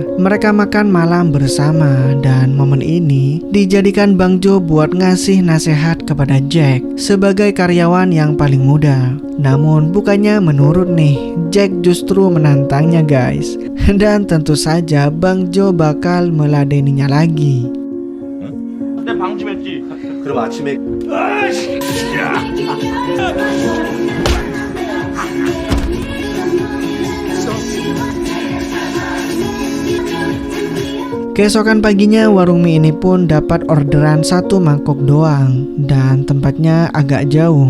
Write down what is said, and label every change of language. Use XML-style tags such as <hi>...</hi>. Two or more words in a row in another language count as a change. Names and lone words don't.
<id>Mereka makan malam bersama dan momen ini dijadikan Bang Jo buat ngasih nasihat kepada Jack sebagai karyawan yang paling muda. Namun bukannya menurut nih, Jack justru menantangnya guys. Dan tentu saja Bang Jo bakal meladeninya lagi.</id> <ko>내 방 좀 했지. 그럼 아침에</ko> <id>Keesokan paginya warung mie ini pun dapat orderan 1 mangkok doang dan tempatnya agak jauh.</id>